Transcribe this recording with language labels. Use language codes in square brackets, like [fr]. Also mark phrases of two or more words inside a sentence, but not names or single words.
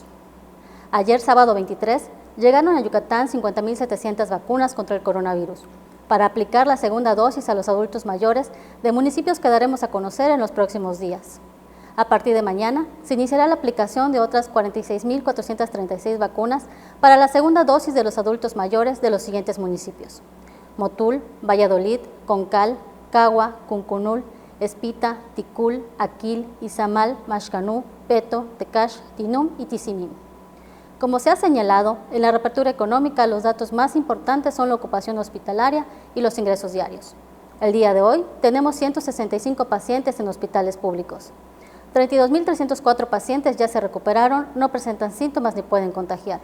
[es] Ayer, sábado 23, llegaron a Yucatán 50.700 vacunas contra el coronavirus para aplicar la segunda dosis a los adultos mayores de municipios que daremos a conocer en los próximos días. A partir de mañana, se iniciará la aplicación de otras 46.436 vacunas para la segunda dosis de los adultos mayores de los siguientes municipios: Motul, Valladolid, Concal, Cagua, Cuncunul, Espita, Ticul, Aquil, Izamal, Maxcanú, Peto, Tecash, Tinum y Tizimín. Como se ha señalado, en la reapertura económica los datos más importantes son la ocupación hospitalaria y los ingresos diarios. El día de hoy tenemos 165 pacientes en hospitales públicos. 32.304 pacientes ya se recuperaron, no presentan síntomas ni pueden contagiar.